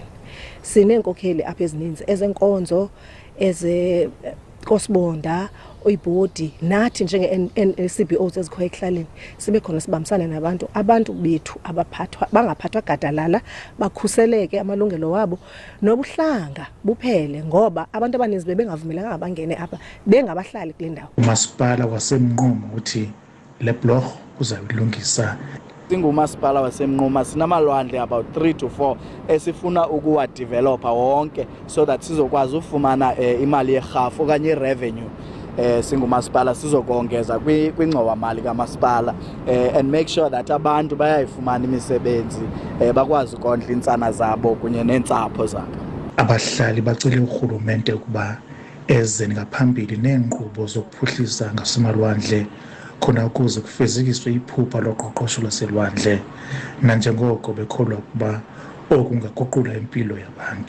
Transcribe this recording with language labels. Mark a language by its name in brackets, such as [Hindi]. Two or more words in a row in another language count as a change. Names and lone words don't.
[Xhosa] Sineenkokheli apha ezininzi ezenkonzo, ezekosibonda, oyibhodi, nathi njenge-CBOs ezikhoyo ekuhlaleni sibe khona sibambisane abantu bethu bangaphathwa gadalala, bakhuseleke amalungelo wabo nobuhlanga buphele, ngoba abantu abaninzi bebengavumelekanga bangene apha bengabahlali kule ndawo. Umasipala waseMnquma uthi le bhlorho uzayilungisa. Singumasipala waseMnquma sinamalwandle about 3 to 4 esifuna ukuwadevelopa wonke [English] so that [Xhosa] sizokwazi ufumana imali yerhafu okanye irevenue. Singumasipala sizokongeza kwingxowa-mali kamasipala [English] and make sure that [Xhosa] abantu bayayifumana imisebenzi bakwazi ukondla iintsana zabo kunye neentsapho zabo. Abahlali bacele urhulumente ukuba eze ngaphambili neenkqubo zokuphuhlisa ngasemalwandle khona ukuze kufezekiswe iphupha loqoqosho lwaselwandle, nanjengoko bekholwa ukuba oku kungaguqula impilo yabantu.